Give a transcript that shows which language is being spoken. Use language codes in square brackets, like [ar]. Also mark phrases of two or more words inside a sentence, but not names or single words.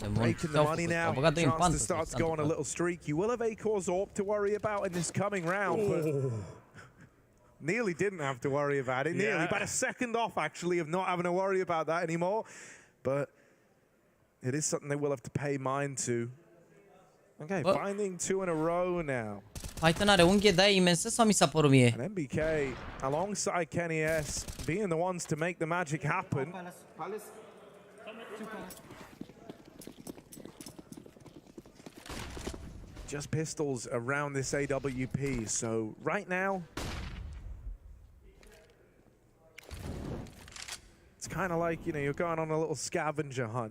[en] Making the money now, chance to start to go on a little streak. You will have Acorn's AWP to worry about in this coming round, but nearly didn't have to worry about it. Nearly, about a second off, actually, of not having to worry about that anymore. But it is something they will have to pay mind to. Okay, finding 2 in a row now. [ro] Python are unghie de imensă sau mi s-a părut mie? [en] And NBK, alongside KennyS, being the ones to make the magic happen. Just pistols around this AWP, so right now, it's kind of like, you know, you're going on a little scavenger hunt.